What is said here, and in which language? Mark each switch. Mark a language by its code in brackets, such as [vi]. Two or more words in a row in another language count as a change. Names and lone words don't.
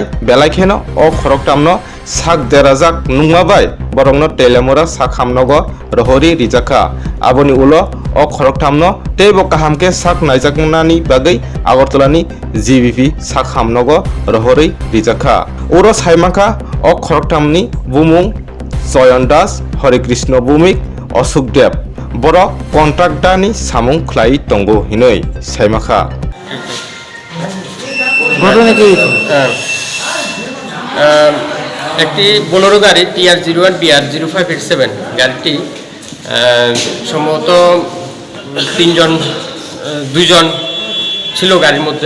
[brx] बेलायखेनो अ खरकथामनो साग देराजाक नुमाबाय बरंनो तेलामुरा साखामनगो रहरि रिजाखा आबनि उलो अ खरकथामनो तेबो काहामके साक नायजाकनानि बागै आगरतलानि जीबीपी साखामनगो रहरि रिजाखा उरो साइमाखा अ खरकथामनि बुमुं जयन दास हरिकृष्ण भूमिक अशोक देव बर कन्ट्राक्टारनि सामुं ख्लाइ तंगो हिनै साइमाखा [bn] ঘটনা কি একটি বোলেরো গাড়ি TR01 BR 0587 গাড়িটি সম্ভবত দুইজন ছিল গাড়ির মধ্যে।